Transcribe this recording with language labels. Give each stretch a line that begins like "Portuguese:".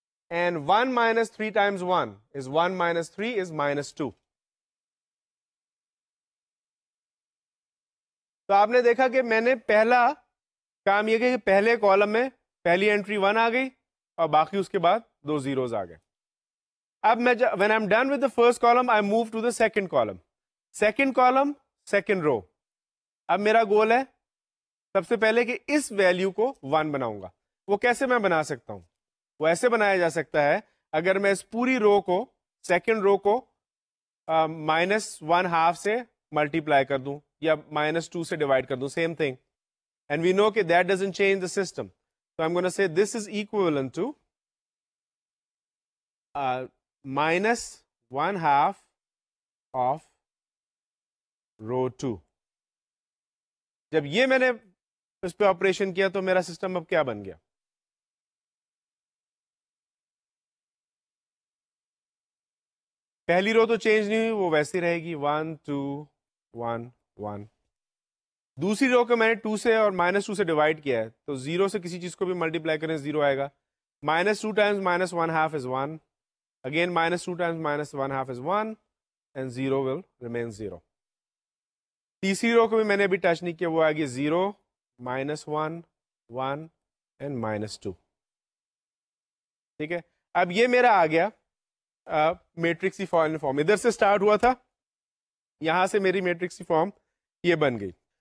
English: And 1 minus 3 times 1 is 1 minus 3 is minus 2.
Urdu: تو آپ نے دیکھا کہ میں نے پہلا کام یہ کہ پہلے کالم میں پہلی انٹری 1 آ گئی اور باقی اس کے بعد 2 زیروز آ گئے. اب میں
English: when I'm done with the first column I move to the second column. Second column, second row.
Urdu: اب میرا گول ہے سب سے پہلے کہ اس ویلیو کو 1 بناؤں گا. وہ کیسے میں بنا سکتا ہوں؟ وہ ایسے بنایا جا سکتا ہے اگر میں اس پوری رو کو سیکنڈ رو کو -1/2 سے ملٹیپلائی کر دوں یا -2 سے ڈیوائڈ کر دوں,
English: Same thing. And we know کہ that doesn't change the system. So I'm going to say this is equivalent to -1/2 of row 2.
Urdu: جب یہ میں نے اس پہ آپریشن کیا تو میرا سسٹم اب کیا بن گیا؟ پہلی رو تو چینج نہیں ہوئی, وہ ویسی رہے گی 1 2 1 1. دوسری رو کو میں نے 2 سے اور -2 سے ڈیوائڈ کیا ہے تو 0 سے کسی چیز کو بھی ملٹیپلائی کریں 0 آئے گا.
English: -2 times -1/2 is 1. Again -2 times -1/2 is 1 and 0 will remain 0.
Urdu: تیسری رو کو بھی میں نے ابھی ٹچ نہیں کیا, وہ آ گئی 0 -1 1 and -2. ٹھیک ہے, اب یہ میرا آ گیا میٹرکس کی فارم. ادھر سے سٹارٹ ہوا تھا, یہاں سے میری میٹرکس کی فارم یہ بن گئی.